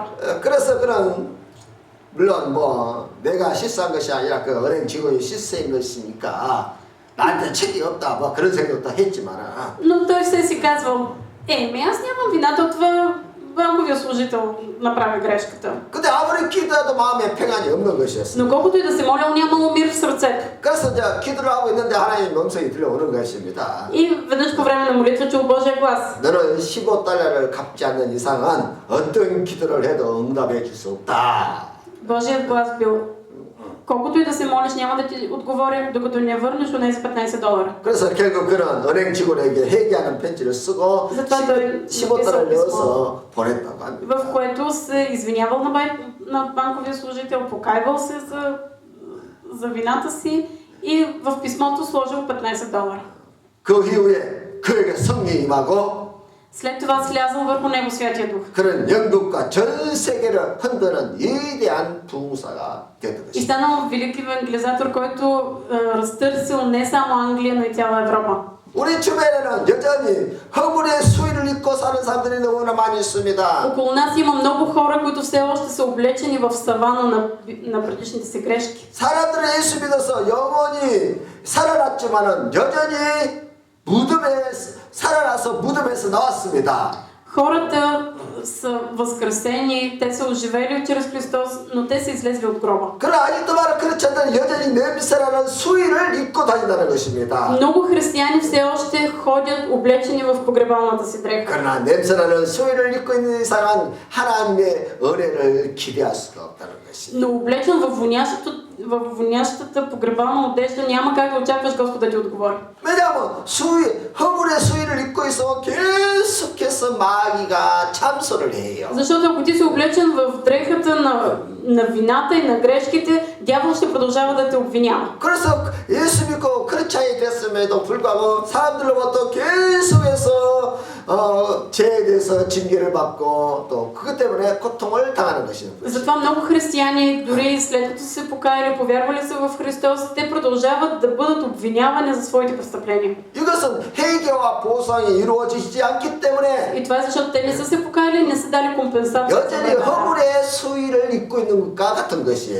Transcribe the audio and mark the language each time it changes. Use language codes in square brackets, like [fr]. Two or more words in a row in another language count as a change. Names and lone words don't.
[ko] 그래서 그런 물론 뭐 내가 실수한 것이 아니라 그 은행 직원이 실수한 것이니까 나한테 책이 없다 뭐 그런 생각도 했지만 [bg] Но той все си казвал, аз нямам вината от това, банковия служител направи грешката. [ko] 근데 아무리 기도해도 마음에 평안이 없는 것이었어요. [bg] Но колкото и да се молил, нямало мир в сърцето. [ko] 그래서 이제 기도를 하고 있는데 하나님의 음성이 들려오는 것입니다. [bg] И веднъж по време на молитва чул Божия глас. [ko] 너는 15달러를 갚지 않는 이상은 어떤 기도를 해도 응답해 줄 수 없다. [bg] Божият глас бил, колкото и да се молиш, няма да ти отговоря, докато не върнеш от тези $15. [ko] 그래서 결국 그는 은행 직원에게 회개하는 편지를 쓰고 [bg] затова той [ko] 15달러를 넣어서 보냈다고 합니다. [bg] в което се извинявал на банковия служител, покайвал се за вината си и в писмото сложил $15. [ko] 그 이후에 그에게 성령이 임하고 [bg] След това слязал върху него Святия Дух. [ko] 그런 영국과 전 세계를 흔드는 위대한 부흥사가 되었던 [bg] И [ko] 것입니다. [bg] станал велики евангелизатор, който разтърсил не само Англия, но и цяла Европа. [ko] 우리 주변에는 여전히 허물의 수의를 입고 사는 사람들이 너무나 많이 있습니다. [bg] Около нас има много хора, които все още са облечени в савана на предишните си грешки. [ko] 사람들은 예수 믿어서 영원히 살아났지만은 여전히 무덤에 살아나서 무덤에서 나왔습니다. [bg] Хората са възкресени, те са оживели чрез Христос, но те са излезли от гроба. [ko] 그러나 아직도 말은 그렇지 않다면 여전히 냄새나는 수의를 입고 다닌다는 것입니다. [bg] Много християни все още ходят облечени в погребалната си дреха. [ko] 그러나 냄새나는 수의를 입고 있는 이상은 하나님의 은혜를 기대할 수가 없다는 것입니다. [bg] Но облечен във вонящата погребална одежда няма как да очакваш Господ да ти отговори. [ko] 왜냐하면 허물의 수의를 입고 있어 계속해서 마귀가 참소를 해요. [bg] Защото ако ти си облечен в дрехата на вината и на грешките, дявол ще продължава да те обвинява. [ko] 그래서 예수 믿고 크리스찬이 됐음에도 불구하고 사람들로부터 계속해서 죄에 대해서 징계를 받고 또 그것 때문에 고통을 당하는 것입니다. [bg] Затова много християни, дори след като се покаяли, повярвали са в Христос, те продължават да бъдат обвинявани за своите престъпления. [ko] 이것은 회개와 보상이 이루어지지 않기 때문에 [bg] И това е защото те не са се покаяли, не са дали компенсация. [ko] 여전히 허물의 수위를 입고 있는 것과 같은 것이에요.